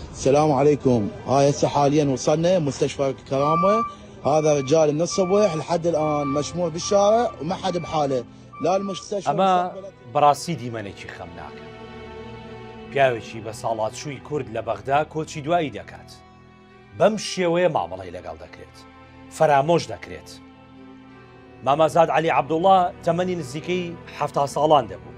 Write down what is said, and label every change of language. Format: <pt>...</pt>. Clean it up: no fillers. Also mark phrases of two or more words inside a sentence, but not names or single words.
<ar>السلام عليكم. هاي هسه حاليا وصلنا مستشفى كرامه. هذا رجال من الصبح لحد الان مشموع بالشارع وما حد بحاله. لا المستشفى</ar> <ckb>ئەمە بەڕاستی دیمەنێکی خەمناکە. پیاوێکی بە ساڵاتچووی کورد لە بەغدا کۆچی دوایی دەکات. بەم شێوەیە مامەڵەی لەگەڵ دەکرێت. فەرامۆش دەکرێت. مامەزاد عەلی عەبدوڵڵا تەمەنی نزیکەی 70 ساڵان دەبوو.</ckb>